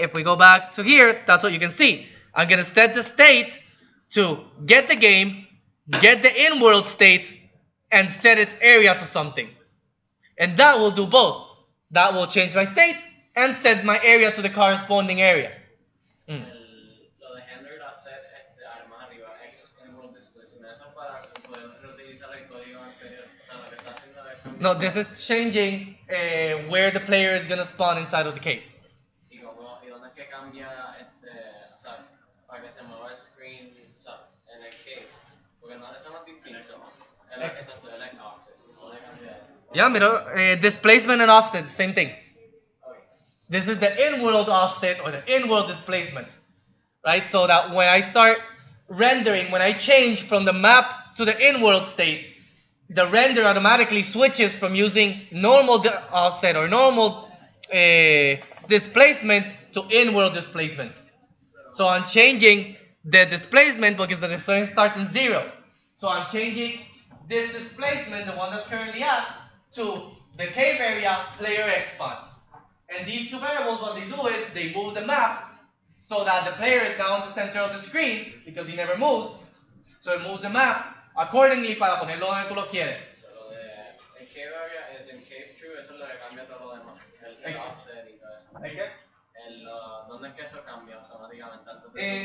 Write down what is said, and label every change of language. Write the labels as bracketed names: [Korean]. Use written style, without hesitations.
[English] If we go back to here, that's what you can see. I'm going to set the state to get the game, get the in-world state, and set its area to something. And that will do both. That will change my state and set my area to the corresponding area. [Spanish] Lo de handler.set además arriba X en world displacement, eso para poder reutilizar el código anterior. O sea, lo que está haciendo es cambiar. [English] No, this is changing where the player is going to spawn inside of the cave. [Spanish] ¿Y dónde es que cambia o sea, para que se mueva el screen, o sea, en el cave? Porque no, eso no es distinto. Exacto, el X offset. ¿Dónde cambia? [English] Yeah, mira, displacement and offset, same thing. This is the in-world offset or the in-world displacement, right? So that when I start rendering, when I change from the map to the in-world state, the render automatically switches from using normal offset or normal displacement to in-world displacement. So I'm changing the displacement because the displacement starts in 0. So I'm changing this displacement, the one that's currently at, to the cave area player X spawn. And these two variables, what they do is they move the map so that the player is now in the center of the screen because he never moves. So it moves the map [Spanish] accordingly para ponerlo donde tú lo quieres. So, lo de el cave area es en cave true, eso es lo que cambia todo lo demás. El offset y todo eso. [English] Okay. [Spanish] ¿Dónde es que eso cambia automáticamente antes de